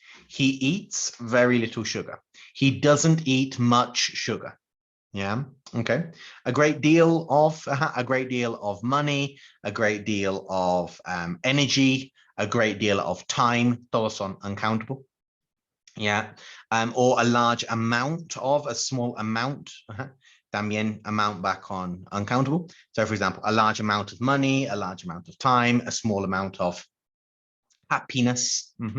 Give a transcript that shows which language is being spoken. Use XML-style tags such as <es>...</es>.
<en>He eats very little sugar. He doesn't eat much sugar. Yeah. Okay. A great deal of money, a great deal of energy, a great deal of time.</en> <es>Todos son</es> <en>uncountable. Yeah. Or a large amount of, a small amount.</en> <es>También</es> <en>amount back on uncountable. So for example, a large amount of money, a large amount of time, a small amount of happiness.</en>